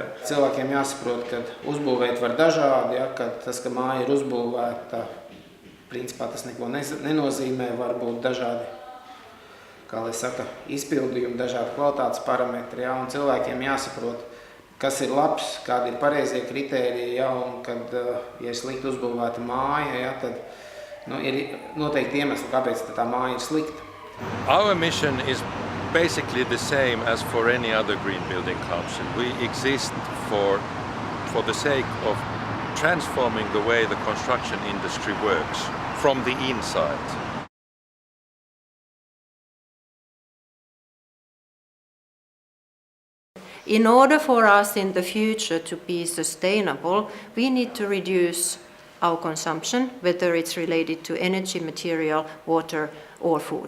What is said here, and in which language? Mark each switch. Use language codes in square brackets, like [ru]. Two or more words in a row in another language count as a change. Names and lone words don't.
[lv] Cilvēkiem jāsaprot, ka uzbūvēt var dažādi, ka tas, ka māja ir uzbūvēta, principā tas neko nenozīmē, var būt dažādi, kā lai saka, izpildījumi, dažādi kvalitātes parametri, un cilvēkiem jāsaprot, kas ir labs, kādi ir pareizie kritēriji, un kad, ja ir slikti uzbūvēta māja, tad ir noteikti iemesli, kāpēc tā māja ir slikta. [en] Our mission is basically the same as for any other green building council. We exist for the sake of transforming the way the construction industry works from the inside. In order for us in the future to be sustainable, we need to reduce our consumption, whether it's related to energy, material, water, or food.